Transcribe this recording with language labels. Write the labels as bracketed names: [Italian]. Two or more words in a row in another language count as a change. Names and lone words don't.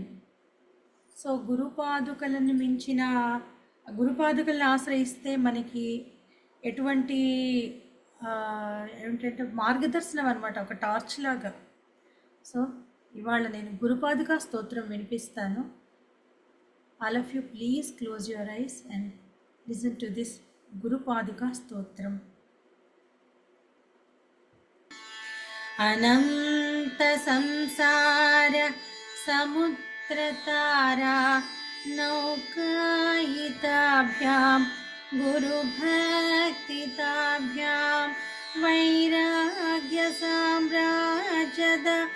[Telugu] సో గురుపాదుకలను మించిన గురుపాదుకలను ఆశ్రయిస్తే మనకి ఎటువంటి ఏమిటంటే మార్గదర్శనం అనమాట, ఒక టార్చ్ లాగా. సో ఇవాళ నేను గురుపాదుక స్తోత్రం వినిపిస్తాను. [English] all of you please close your eyes and listen to this గురుపాదుక స్తోత్రం. [Sanskrit] अनन्तसंसार समुद्रतारा नौकायिताभ्यां गुरुभक्तिताभ्यां वैराग्यसाम्राज्यद